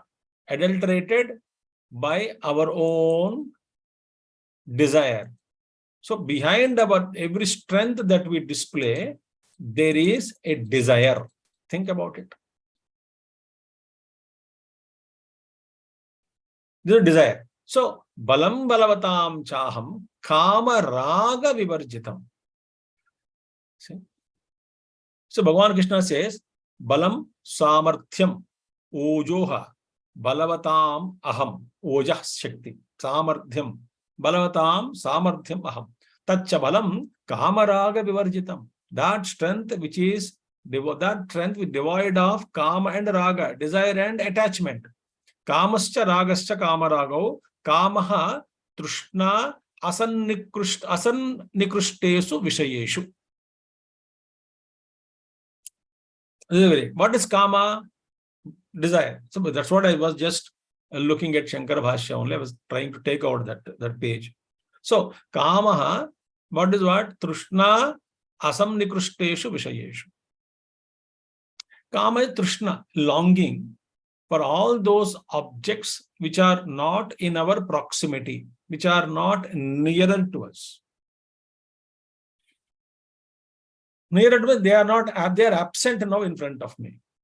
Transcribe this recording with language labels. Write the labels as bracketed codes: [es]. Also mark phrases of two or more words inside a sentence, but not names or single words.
[en] Adulterated by our own desire. So behind our every strength that we display, there is a desire. Think about it. There's a desire. [sa] So बलं बलवतां चाहं काम राग विवर्जितम्. [en] See? So Bhagavan Krishna says, [sa] बलं सामर्थ्यम् ओजः बलवतां अहं ओजः शक्ति सामर्थ्यम् बलवतां सामर्थ्यम् अहं तच्च बलं कामराग विवर्जितम्. [en] That strength which is devoid of kama and raga, desire and attachment. [sa] कामश्च रागश्च कामरागौ कामः तृष्णा असन्निकृष्टेषु विषयेषु. [en] What is kama? Desire. So that's what I was just looking at Shankara Bhashya only. I was trying to take out that page. So kamaha, what is what? [sa] तृष्णा असन्निकृष्टेषु विषयेषु. [en] Kama is trushna, longing for all those objects which are not in our proximity, which are not nearer to us. Nearer to us, they are absent now in front of me.